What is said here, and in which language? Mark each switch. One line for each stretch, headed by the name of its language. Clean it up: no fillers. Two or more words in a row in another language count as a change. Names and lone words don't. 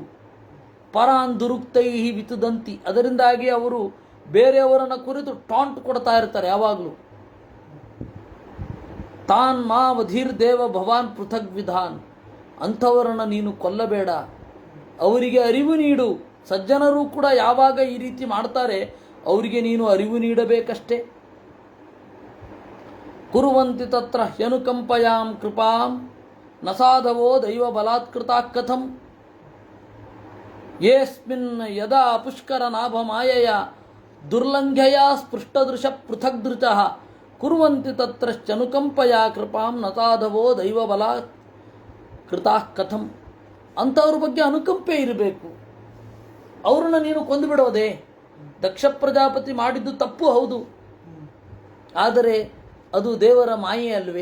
Sanskrit: ಪರಾನ್ ದುರುಕ್ತೈ ವಿತುದಂತಿ,
Kannada: ಅದರಿಂದಾಗಿ ಅವರು ಬೇರೆಯವರನ್ನು ಕುರಿತು ಟಾಂಟ್ ಕೊಡ್ತಾ ಇರ್ತಾರೆ ಯಾವಾಗಲೂ.
Sanskrit: ತಾನ್ ಮಾ ವಧೀರ್ ದೇವ ಭವಾನ್ ಪೃಥಗ್ ವಿಧಾನ್,
Kannada: ಅಂಥವರನ್ನು ನೀನು ಕೊಲ್ಲಬೇಡ, ಅವರಿಗೆ ಅರಿವು ನೀಡು. ಸಜ್ಜನರು ಕೂಡ ಯಾವಾಗ ಈ ರೀತಿ ಮಾಡ್ತಾರೆ ಅವರಿಗೆ ನೀನು ಅರಿವು ನೀಡಬೇಕಷ್ಟೇ.
Sanskrit: ಕುರುವಂತಿ ತತ್ರ ಹ್ಯನುಕಂಪಯಾಂ ಕೃಪಾಂ ನ ಸಾಧವೋ ದೈವ ಬಲಾತ್ಕೃತಾ ಕಥಂ. ಯೇಸ್ಮಿನ್ ಯದಾ ಪುಷ್ಕರ ನಾಭ ಮಾಯಯ ದುರ್ಲಂಘ್ಯಯ ಸ್ಪೃಷ್ಟದೃಶ ಪೃಥಗ್ ದೃಶಃ ಕುರುವಂತಿ ತತ್ರಶ್ಚನುಕಂಪಯಾ ಕೃಪಾಂ ನ ಸಾಧವೋ ದೈವ ಬಲಾತ್ಕೃತಾ ಕಥಂ.
Kannada: ಅಂಥವ್ರ ಬಗ್ಗೆ ಅನುಕಂಪೆ ಇರಬೇಕು. ಅವ್ರನ್ನ ನೀನು ಕೊಂದುಬಿಡೋದೆ. ದಕ್ಷ ಪ್ರಜಾಪತಿ ಮಾಡಿದ್ದು ತಪ್ಪು ಹೌದು, ಆದರೆ ಅದು ದೇವರ ಮಾಯೆ ಅಲ್ವೇ?